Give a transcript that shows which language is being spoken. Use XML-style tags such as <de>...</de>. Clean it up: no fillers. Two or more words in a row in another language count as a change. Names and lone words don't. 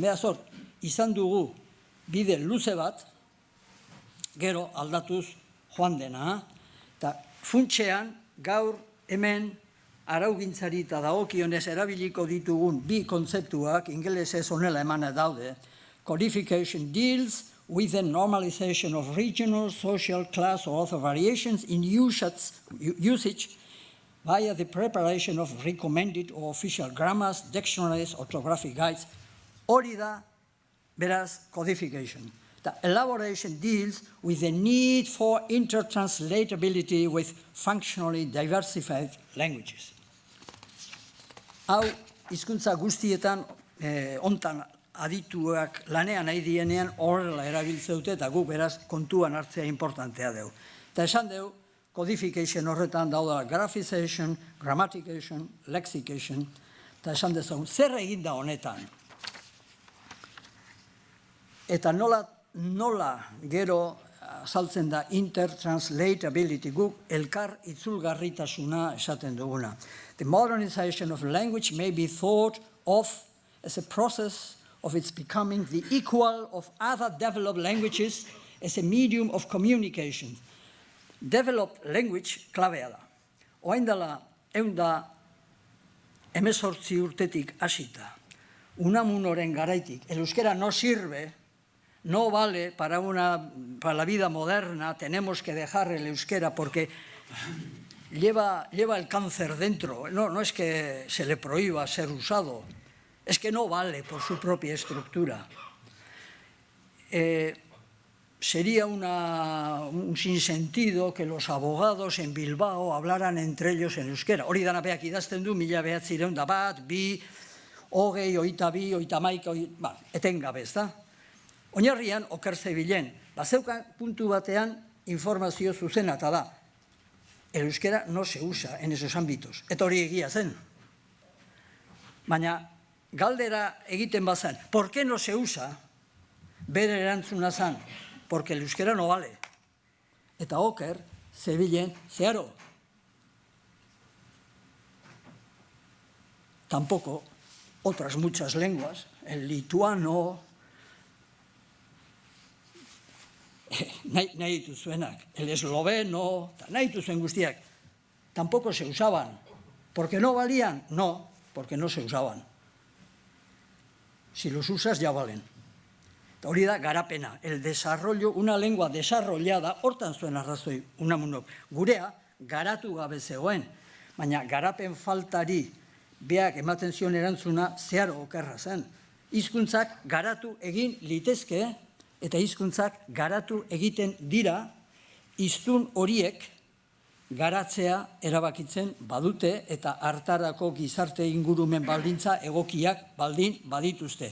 <eu>Beraz hor, izan dugu bide luze bat, gero aldatuz joan dena, eta funtsean gaur hemen araugintzari eta dagokionez erabiliko ditugun bi kontzeptuak, ingelesez honela emana daude.</eu> <en>Codification deals with the normalization of regional, social, class, or other variations in usage via the preparation of recommended or official grammars, dictionaries, orthographic guides.</en> <eu>Hori da, beraz, codification.</eu> <en>The elaboration deals with the need for intertranslatability with functionally diversified languages.</en> <eu>Hau, hizkuntza guztietan, hontan adituak lanean nahi dienean horrela erabiltze dute, eta guk beraz kontuan hartzea importantea deu. Eta esan deu, codification horretan dauda</eu> <en>graphization, grammatication, lexication,</en> <eu>eta esan dezagun, zer egin da honetan? Eta nola gero azaltzen da intertranslatability, guk elkar itzulgarritasuna esaten duguna.</eu> <en>The modernization of language may be thought of as a process of its becoming the equal of other developed languages as a medium of communication. Developed language</en> <eu>klabea da. Orain dela 118 urtetik hasita, Unamunoren garaitik,</eu> <es>el euskera no sirve, no vale para la vida moderna, tenemos que dejar el euskera porque lleva el cáncer dentro. No es que se le prohíba ser usado, es que no vale por su propia estructura. Sería un sinsentido que los abogados en Bilbao hablaran entre ellos en euskera.</es> <eu>Hori dana beak idazten du 1901, 2, 20, 22, 23, etengabe, ez da? Oinarrian, oker zebilen, bazeukan puntu batean informazio zuzena, eta da,</eu> <es>el euskera no se usa en esos ámbitos.</es> <eu>Eta hori egia zen. Baina, galdera egiten bazan,</eu> <es>¿por qué no se usa?</es> <eu>Bere erantzuna zan,</eu> <es>porque el euskera no vale.</es> <eu>Eta oker, zebilen zeharo.</eu> <es>Tampoco otras muchas lenguas, el lituano,</es> <eu>nahi dituzuenak,</eu> <es>el esloveno,</es> <eu>nahi dituzuen guztiak,</eu> <es>tampoco se usaban. ¿Por qué no valían? No, porque no se usaban. Si los usas ya valen.</es> <eu>Hori da garapena,</eu> <es>el desarrollo, una lengua desarrollada,</es> <eu>hortan zuen arrazoi unamunok. Gurea garatu gabe zegoen, baina garapen faltari beak ematen zion erantzuna zeharo okerra zen. Hizkuntzak garatu egin litezke, eta hizkuntzak garatu egiten dira, hiztun horiek garatzea erabakitzen badute eta hartarako gizarte ingurumen baldintza egokiak baldin badituzte.</eu>